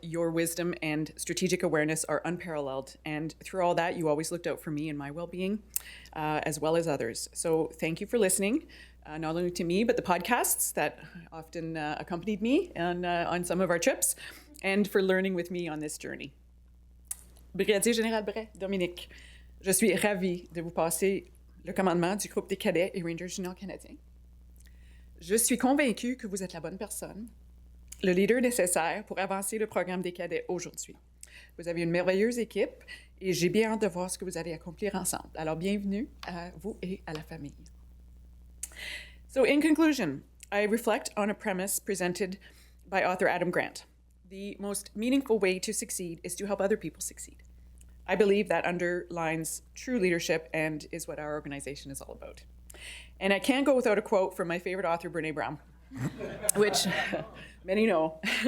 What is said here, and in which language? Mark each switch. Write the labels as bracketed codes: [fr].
[en] Your wisdom and strategic awareness are unparalleled, and through all that, you always looked out for me and my well-being, as well as others. So thank you for listening, not only to me, but the podcasts that often accompanied me on some of our trips, and for learning with me on this journey. [fr] Brigadier-générale Brais, Dominique, je suis ravie de vous passer le commandement du groupe des cadets et Rangers juniors canadiens. Je suis convaincue que vous êtes la bonne personne, le leader nécessaire pour avancer le programme des cadets aujourd'hui. Vous avez une merveilleuse équipe et j'ai bien hâte de voir ce que vous allez accomplir ensemble. Alors, bienvenue à vous et à la famille. [en] So, in conclusion, I reflect on a premise presented by author Adam Grant. The most meaningful way to succeed is to help other people succeed. I believe that underlines true leadership and is what our organization is all about. And I can't go without a quote from my favorite author, Brené Brown, which many know.